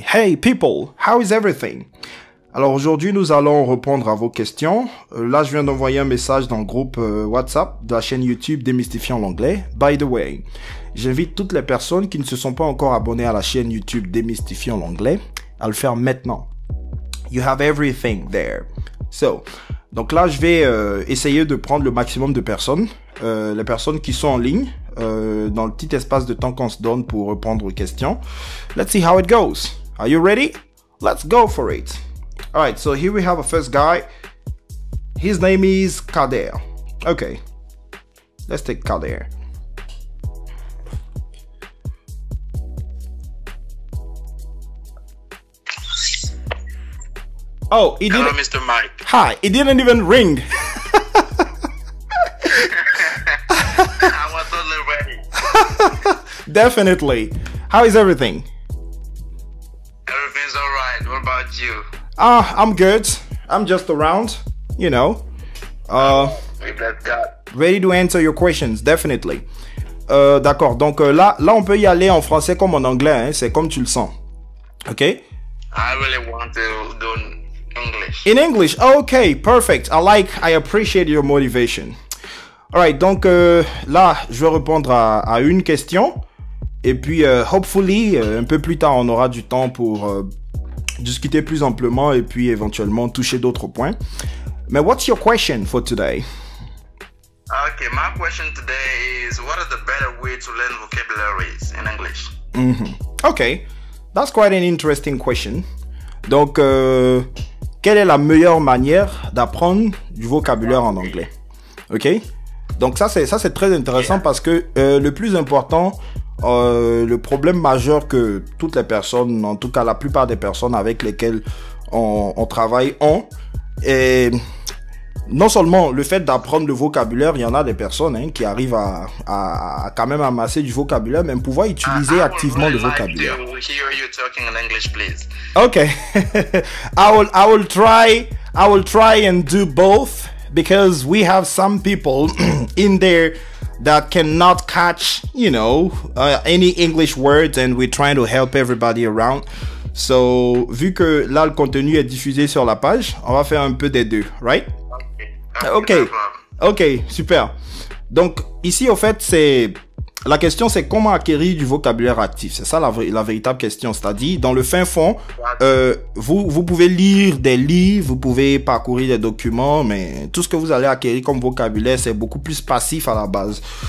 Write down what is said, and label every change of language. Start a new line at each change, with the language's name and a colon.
English: Hey people, how is everything?
French: Alors aujourd'hui, nous allons répondre à vos questions. Là, je viens d'envoyer un message dans le groupe WhatsApp de la chaîne YouTube Démystifiant l'anglais.
English: By the way,
French: j'invite toutes les personnes qui ne se sont pas encore abonnées à la chaîne YouTube Démystifiant l'anglais à le faire maintenant.
English: You have everything there. So,
French: donc là, je vais essayer de prendre le maximum de personnes, les personnes qui sont en ligne, dans le petit espace de temps qu'on se donne pour répondre aux questions.
English: Let's see how it goes. Are you ready? Let's go for it. All right, so here we have a first guy. His name is Kader. Okay, let's take Kader. Oh, he didn't. Hello, Mr. Mike. Hi, it didn't even ring. I was totally ready. Definitely. How is everything? Everything's all right. What about you? I'm good. I'm just around, you know. We bless God. Ready to answer your questions, definitely.
French: D'accord. Donc là, on peut y aller en français comme en anglais, hein. C'est comme tu le sens. Okay?
English: I really want to do English. In English. Okay, perfect. I appreciate your motivation. Alright,
French: donc là, je vais répondre à une question. Et puis,
English: hopefully,
French: un peu plus tard, on aura du temps pour discuter plus amplement et puis éventuellement toucher d'autres points. Mais
English: what's your question for today? Okay, my question today is, what are the better ways to learn vocabularies in English? Okay, that's quite an interesting question.
French: Donc, quelle est la meilleure manière d'apprendre du vocabulaire en anglais? Ok? Donc ça c'est très intéressant parce que le plus important, le problème majeur que toutes les personnes, en tout cas la plupart des personnes avec lesquelles on travaille ont, et non seulement le fait d'apprendre le vocabulaire, il y en a des personnes qui arrivent à quand même amasser du vocabulaire, même pouvoir utiliser activement le vocabulaire.
English: I would like to hear you talking in English, please. Okay, I will try and do both because we have some people in there that cannot catch, any English words, and we're trying to help everybody around. So,
French: vu que là le contenu est diffusé sur la page, on va faire un peu des deux,
English: right? Okay.
French: Ok, super. Donc ici au fait la question c'est comment acquérir du vocabulaire actif. C'est ça la véritable question. C'est-à-dire dans le fin fond, vous pouvez lire des livres, vous pouvez parcourir des documents, mais tout ce que vous allez acquérir comme vocabulaire c'est beaucoup plus passif à la base.